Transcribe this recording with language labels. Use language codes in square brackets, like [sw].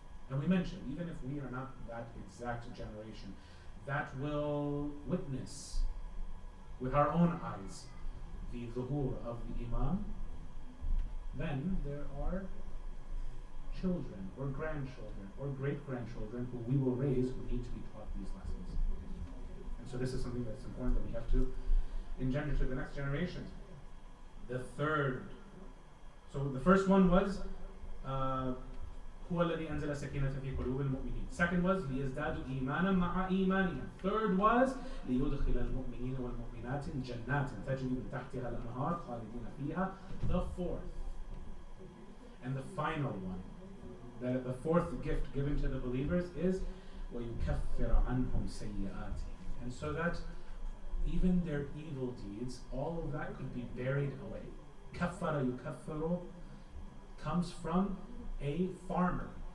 [en] And we mentioned, even if we are not that exact generation, that will witness with our own eyes the zuhur of the Imam, then there are children or grandchildren or great-grandchildren who we will raise who need to be taught these lessons. And so this is something that's important that we have to engender to the next generations. The third, so the first one was [ar] هو الذي أنزل السكينة في قلوب المؤمنين. [en] Second was [ar] ليزدادوا إيمانا مع إيمانهم. [en] Third was [ar] ليدخل المؤمنين والمؤمنات جنات تجري من تحتها الأنهار خالدين فيها. [en] The fourth and the final one, the fourth gift given to the believers is [ar] ويكفر عنهم سيئاتهم. [en] And so that even their evil deeds, all of that could be buried away. [ar] كفر يكفر [en] comes from a farmer.